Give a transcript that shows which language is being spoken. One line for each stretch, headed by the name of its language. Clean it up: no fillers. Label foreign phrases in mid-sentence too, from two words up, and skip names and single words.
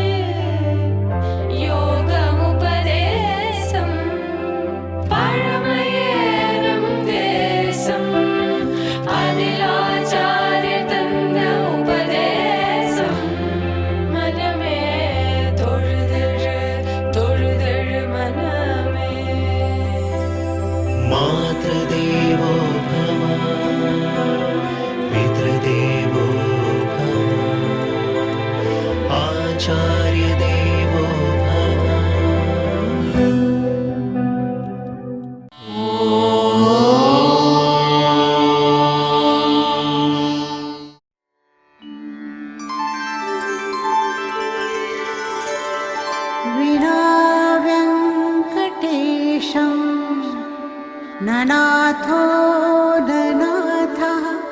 Tamil: யோகம் உபதேசம் பழமையேறும் தேசம் அதில் ஆச்சாரிய தந்த உபதேசம் மனமே தொழுதழு தொழுதழு மன
Sanskrit: पितृदेवो भव पितृदेवो भव आचार्यदेवो भव विना वेङ्कटेशं ननाथो ननाथः